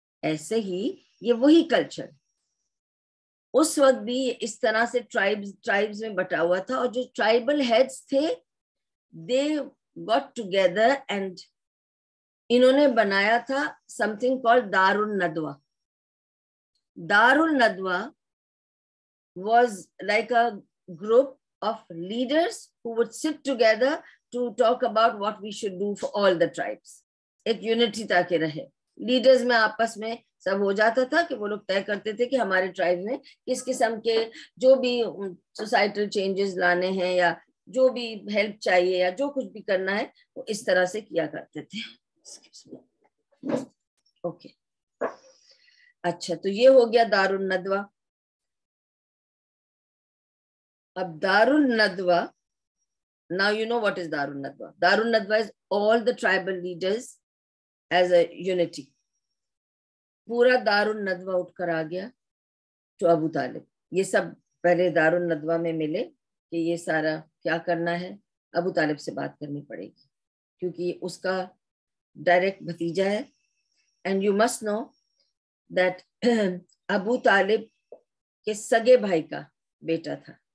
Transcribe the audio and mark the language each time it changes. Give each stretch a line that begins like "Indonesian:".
Urdu: ایسے ہی یہ وہی کلچر اس وقت بھی اس طرح سے ٹرائبز میں بٹا ہوا تھا. اور جو ٹرائبل ہیڈز تھے
English: they got together
Urdu: and انہوں نے بنایا تھا
English: something called
Urdu: دار الندوہ.
English: Dar al Nadwa was like a group of leaders who would sit together to talk about what we should do for all the tribes.
Urdu: ایک یونٹی تاکہ رہے. لیڈرز میں آپس میں سب ہو جاتا تھا کہ وہ لوگ طے کرتے تھے کہ ہمارے ٹرائب میں کس قسم کے جو بھی سوسائٹل چینجز لانے ہیں یا جو بھی ہیلپ چاہیے یا جو کچھ بھی کرنا ہے وہ اس طرح سے کیا کرتے تھے. اوکے, اچھا, تو یہ ہو گیا دار الندوہ.
English: اب Dar al Nadwa, now you know what is Dar al Nadwa. Dar al Nadwa is all the tribal leaders as a unity.
Urdu: پورا دار الندوہ اٹھ کر آ گیا تو ابو طالب. یہ سب پہلے دار الندوہ میں ملے کہ یہ سارا کیا کرنا ہے, ابو طالب سے بات کرنی پڑے گی کیونکہ اس کا ڈائریکٹ بھتیجا ہے.
English: and you must know that
Urdu: ابو طالب کے سگے بھائی کا بیٹا تھا.